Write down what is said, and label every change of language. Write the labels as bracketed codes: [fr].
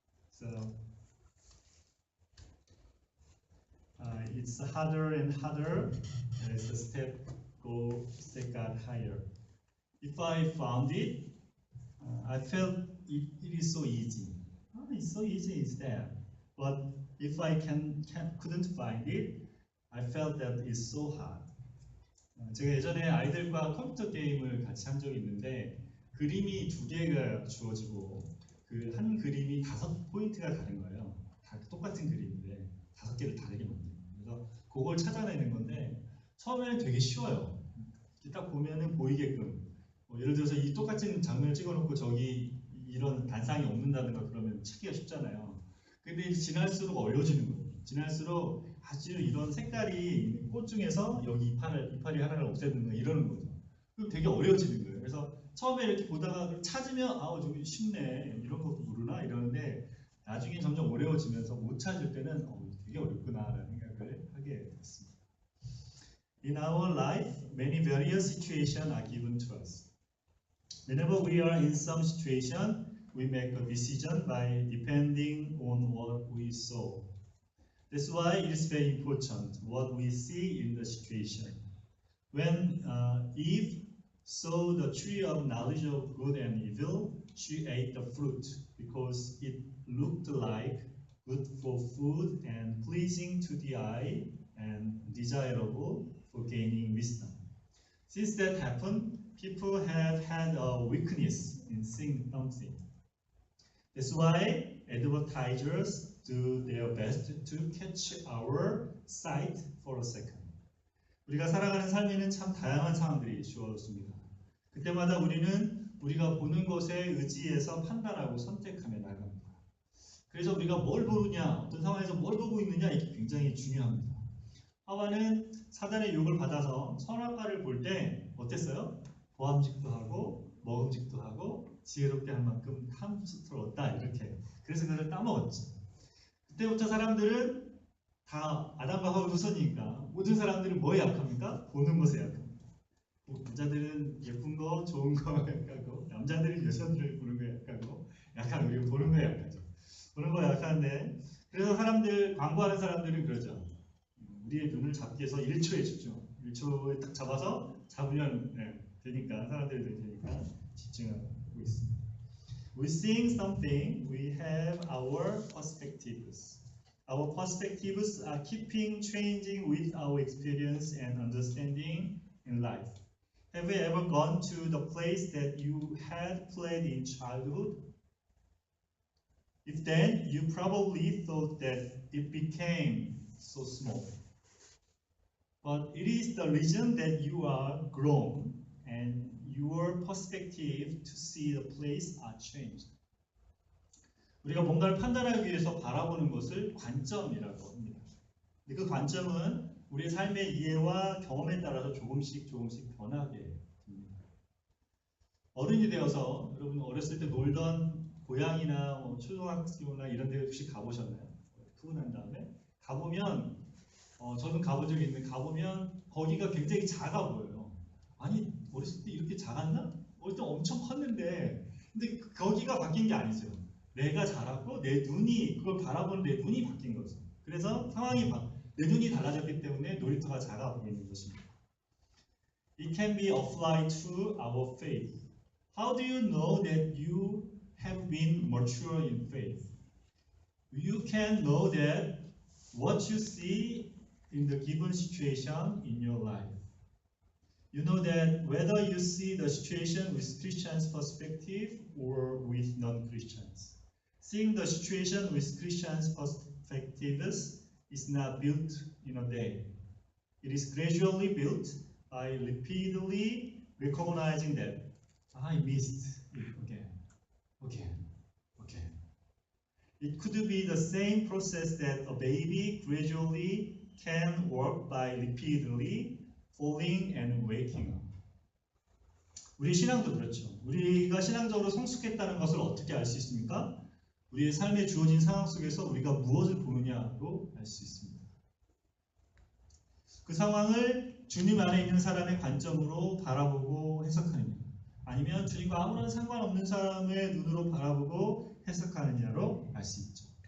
[en] So it's harder and harder as the step got higher. If I found it, I felt it is so easy. Oh, it's so easy, it's there. But if I couldn't find it, I felt that it's so hard. [ko] 제가 예전에 아이들과 컴퓨터 게임을 같이 한 적이 있는데 그림이 2개가 주어지고 그 한 그림이 5포인트가 다른 거예요. 다 똑같은 그림인데 5개를 다르게 만들어요. 그래서 그걸 찾아내는 건데 처음에는 되게 쉬워요. 딱 보면은 보이게끔 예를 들어서 이 똑같은 장면을 찍어놓고 저기 이런 단상이 없는다든가 그러면 찾기가 쉽잖아요. 근데 지날수록 어려워지는 거예요. 지날수록 아주 이런 색깔이 있는 꽃 중에서 여기 이파리 하나를 없애는 거 이러는 거죠. 그럼 되게 어려워지는 거예요. 그래서 처음에 이렇게 보다가 찾으면 저기 쉽네 이런 것도 모르나 이러는데 나중에 점점 어려워지면서 못 찾을 때는 되게 어렵구나라는 생각을 하게 됐습니다. [en] In our life, many various situations are given to us. Whenever we are in some situation, we make a decision by depending on what we saw. That's why it is very important what we see in the situation. When Eve saw the tree of knowledge of good and evil, she ate the fruit because it looked like good for food and pleasing to the eye and desirable for gaining wisdom. Since that happened, people have had a weakness in seeing something. That's why advertisers do their best to catch our sight for a second. [ko] 우리가 살아가는 삶에는 참 다양한 상황들이 주어졌습니다. 그때마다 우리는 우리가 보는 것에 의지해서 판단하고 선택하며 나갑니다. 그래서 우리가 뭘 보느냐, 어떤 상황에서 뭘 보고 있느냐 이게 굉장히 중요합니다. 하와는 사단의 유혹을 받아서 선악과를 볼 때 어땠어요? 보암직도 하고 먹음직도 하고 지혜롭게 할 만큼 탐스러웠다 이렇게. 그래서 그를 따먹었죠. 그때부터 사람들은 다 아담과 하와 후손이니까 모든 사람들은 뭐에 약합니까? 보는 것에 약합니다. 남자들은 예쁜 거, 좋은 거 약하고 남자들은 여자들을 보는 거에 약하고 약한 우리가 보는 거에 약하죠. 보는 거에 약한데 그래서 광고하는 사람들은 그러죠. 우리의 눈을 잡기 위해서 1초에 집중. 1초에 딱 잡아서 잡으면 되니까 사람들이 되니까 집중하고 있습니다. [en] We seeing something, we have our perspectives. Our perspectives are keeping changing with our experience and understanding in life. Have you ever gone to the place that you had played in childhood? If then, you probably thought that it became so small. But it is the reason that you are grown and your perspective to see the place are changed. [ko] 우리가 뭔가를 판단하기 위해서 바라보는 것을 관점이라고 합니다. 근데 그 관점은 우리의 삶의 이해와 경험에 따라서 조금씩 변하게 됩니다. 어른이 되어서 여러분 어렸을 때 놀던 고향이나 초등학교나 이런 데 혹시 가보셨나요? 푸근한 다음에 가보면 저는 가본 적이 있는데 가보면 거기가 굉장히 작아 보여요. 아니 어렸을 때 이렇게 작았나? 어릴 때 엄청 컸는데 근데 거기가 바뀐 게 아니죠. 내가 자랐고 내 눈이 그걸 바라보는 내 눈이 바뀐 거죠. 그래서 내 눈이 달라졌기 때문에 놀이터가 작아 보이는 것입니다. [en] It can be applied to our faith. How do you know that you have been mature in faith? You can know that what you see in the given situation in your life. You know that whether you see the situation with Christians' perspective or with non-Christians. Seeing the situation with Christians' perspectives is not built in a day. It is gradually built by repeatedly recognizing that I missed it again. It could be the same process that a baby gradually can work by repeatedly falling and waking up. [ko] 우리 신앙도 그렇죠. 우리가 신앙적으로 성숙했다는 것을 어떻게 알 수 있습니까? 우리의 삶에 주어진 상황 속에서 우리가 무엇을 보느냐로 알 수 있습니다. 그 상황을 주님 안에 있는 사람의 관점으로 바라보고 해석하느냐, 아니면 주님과 아무런 상관없는 사람의 눈으로 바라보고 해석하느냐로 알 수 있죠.